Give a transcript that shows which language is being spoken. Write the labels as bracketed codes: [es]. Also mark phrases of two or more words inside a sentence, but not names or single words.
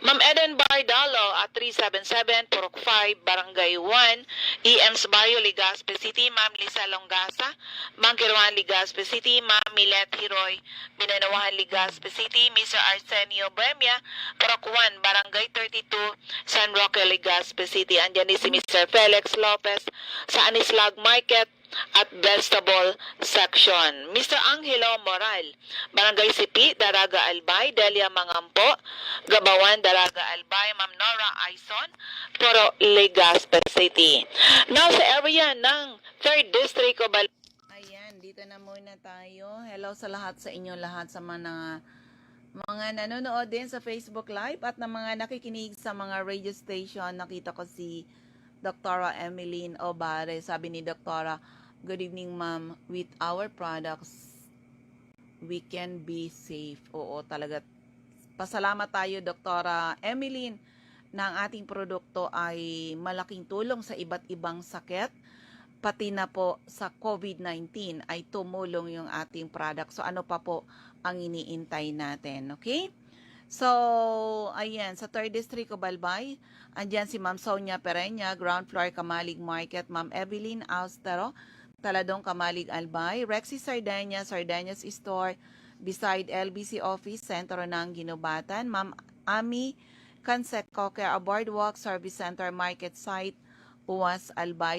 [tl] Ma'am Eden Bardalo at 377 Purok 5, Barangay 1, EMS Barrio, Legazpi City. Ma'am Lisa Longasa, Ma'am Kiruan, Legazpi City. Ma'am Milet Hiroy, Binanawahan, Legazpi City. Mr. Arsenio Bohemia, Purok 1, Barangay 32, San Roque, Legazpi City. Andyan din si Mr. Felix Lopez sa Anislag Market at Vegetable Section. Mr. Angelo Moral, Barangay Sipi, Daraga Albay, Delia Mangampo, Gabawan, Daraga Albay. Ma'am Nora Aison, Puro Legazpi City. Now sa area ng 3rd District of Ayan, dito na muna tayo. Hello sa lahat, sa inyo lahat, sa mga nanonood din sa Facebook Live at na mga nakikinig sa mga [en] radio station. [tl] Nakita ko si Dr. Emeline Obare. Sabi ni Dr. [en] Good evening, ma'am. With our products, we can be safe. [tl] Oo, talaga. Pasalamat tayo, Dr. Emeline, na ang ating produkto ay malaking tulong sa iba't ibang sakit. Pati na po sa COVID-19 ay tumulong yung ating product. So, ano pa po ang iniintay natin? Okay? So, ayan, sa 3rd District of Albay, andyan si Ma'am Sonia Pereña, [en] ground floor [tl] Kamalig Market. Ma'am Evelyn Austero, Taladong Kamalig Albay. Rexy Sardinia, Sardiania's Store, beside LBC Office, sentro ng Ginubatan. Ma'am Ami Canseco, Care Boardwalk, Service Center, Market Site, Uwas Albay.